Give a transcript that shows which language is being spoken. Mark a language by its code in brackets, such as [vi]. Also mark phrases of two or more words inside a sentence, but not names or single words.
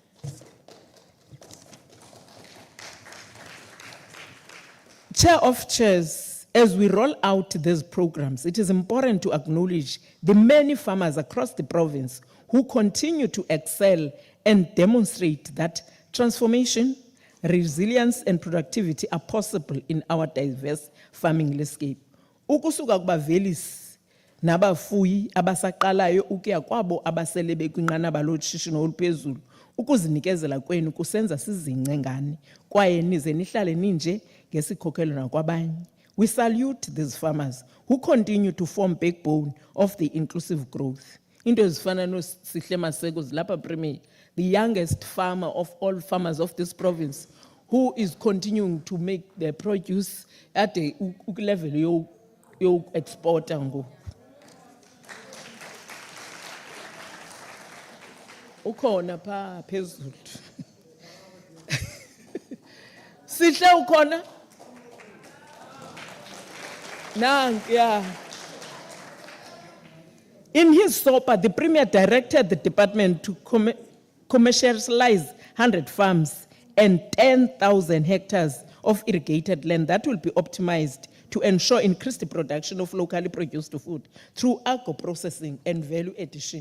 [en] Chair of Chairs, as we roll out these programs, it is important to acknowledge the many farmers across the province who continue to excel and demonstrate that transformation, resilience, and productivity are possible in our diverse farming landscape. [xh] Ukusuka kubavelisi nabafuyi abasaqalayo ukuya kwabo abasele bekwinqanaba loshishino oluphezulu, ukuzinikezela kwenu kusenza sizince ngani kwaye nize nihlale ninje ngesikhokelo nakwabanye. [en] We salute these farmers who continue to form backbone of the inclusive growth. [xh] Into ezifana no [en] Sihle Maseko zilapha Premier, the youngest farmer of all farmers of this province, who is continuing to make the produce at the level you export ngo. [xh] Ukhona pha phezulu. Sihle ukhona? [en] Yeah. In his SOPA, the Premier directed the department to commercialize 100 farms and 10,000 hectares of irrigated land that will be optimized to ensure increased production of locally produced food through agro-processing and value addition.